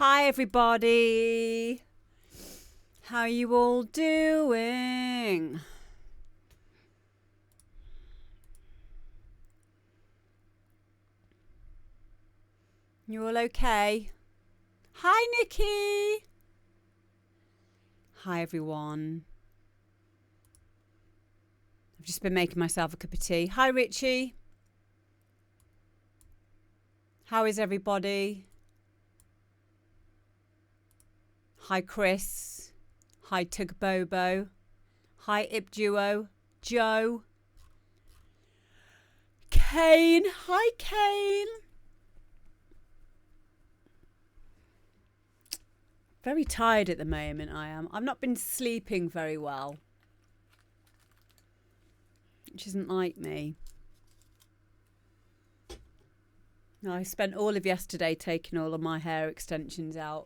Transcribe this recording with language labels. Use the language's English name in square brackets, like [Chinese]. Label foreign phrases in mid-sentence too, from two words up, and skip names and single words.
[English] everybody. How you all doing? You all okay? Hi, Niki. Hi, everyone. I've just been making myself a cup of tea. Hi, Richie. How is everybody? Hi, Chris. Hi, Tugbobo. Hi, Ipduo. Joe. Kane. Hi, Kane. Very tired at the moment, I am. I've not been sleeping very well, which isn't like me. I spent all of yesterday taking all of my hair extensions out.